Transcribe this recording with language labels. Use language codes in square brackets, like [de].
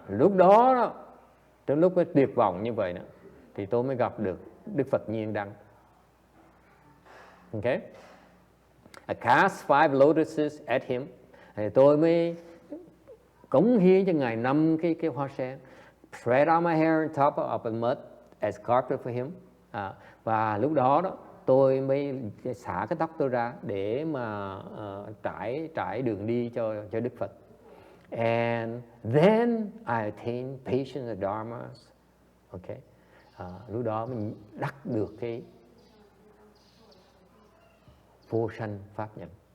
[vi] Lúc đó, tới lúc cái tuyệt vọng như vậy nữa, thì tôi mới gặp được Đức Phật Nhiên Đăng. [en] Okay? I cast 5 lotuses at him. [vi] Thì tôi mới cống hiến cho Ngài 5 cái hoa sen. [en] Spread out my hair on top of the mud as carpet for him. [vi] Và lúc đó tôi mới xả cái tóc tôi ra để mà trải đường đi cho Đức Phật. [en] And then I attained patience and dharmas. Okay. [vi] Lúc đó mình đắc được cái vô sanh pháp nhận.